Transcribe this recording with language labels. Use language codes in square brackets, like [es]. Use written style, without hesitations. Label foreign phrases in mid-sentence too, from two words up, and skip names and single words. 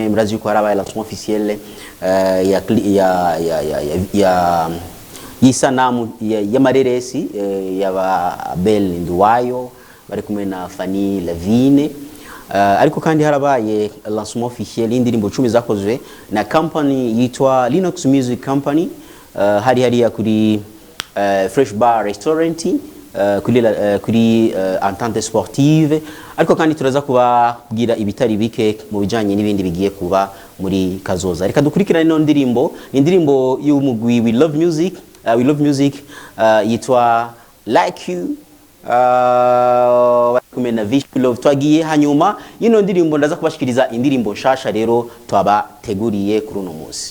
[rn] Murazi yuko harabaye [fr] lancement officiel [rn] ya y'isanamu y'amareresi y'aba Abel Nduwayo bari kumwe na Fanny Lavine, ariko kandi harabaye [fr] lancement officiel [rn] y'indirimbo 10 zakozwe na company yitwa Linux Music Company, hariya kuri Fresh Bar Restaurant, kuri Entente Sportive. Ariko kandi turaza kubabwira ibitari bike mu bijanye n'ibindi bigiye kuba muri kazoza. Reka dukurikirane ino ndirimbo. Indirimbo y'umugwi We Love Music, We Love Music, yitwa Like You, kumena Vish Love. Twagiye hanyuma yino ndirimbo ndaza kubashikiriza indirimbo nshasha rero twabateguriye kuri uno munsi.